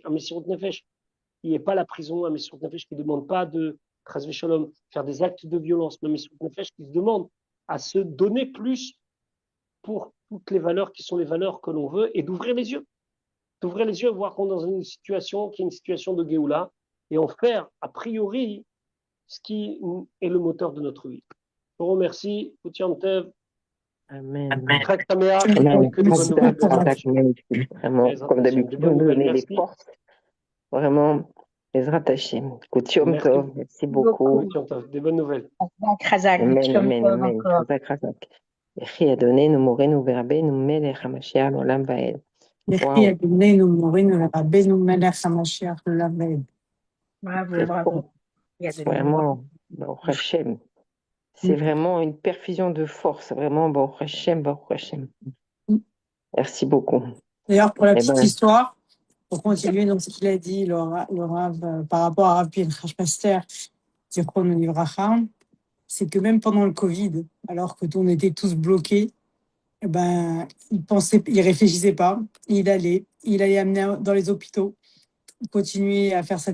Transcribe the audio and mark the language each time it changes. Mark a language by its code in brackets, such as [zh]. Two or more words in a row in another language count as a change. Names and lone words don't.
[fr] Un [he] מסירות נפש [fr] qui n'est pas la prison, un [he] מסירות נפש [fr] qui ne demande pas de [he] חס ושלום, [fr] faire des actes de violence, mais un [he] מסירות נפש [fr] qui se demande à se donner plus pour toutes les valeurs qui sont les valeurs que l'on veut et d'ouvrir les yeux. D'ouvrir les yeux, voir qu'on est dans une situation qui est une situation de Géoula et en faire, a priori, ce qui est le moteur de notre vie. Je vous remercie. [he] Amen. חג שמח, Amen. [fr] que des bonnes nouvelles. Vraiment, comme d'habitude, vous nous donnez des forces. Vraiment, [he] עזרת השם. יום [fr] Merci Tov, merci beaucoup. Des bonnes nouvelles. [he] Chazak, Amen, Yom amen, Tov amen. [fr] encore. [he] חזק, חזק. יחי אדוננו מורנו ורבנו מלך המשיח לעולם ועד. יחי [fr] Waouh, [he] אדוננו מורנו ורבנו מלך המשיח לעולם. [fr] Bravo, c'est bravo. fort. Il y a de Vraiment, [he] ברוך השם. [fr] C'est vraiment une perfusion de force. Vraiment, [he] ברוך השם, ברוך השם. [fr] Merci beaucoup. D'ailleurs, pour la Eh petite ben, histoire, pour continuer dans ce qu'il a dit, le Rav, par rapport à Rav Pinchas Paster, [he] זכרונו לברכה, [fr] c'est que même pendant le Covid, alors que on était tous bloqués, eh ben, il réfléchissait pas, il allait amener dans les hôpitaux, continuer à faire ça.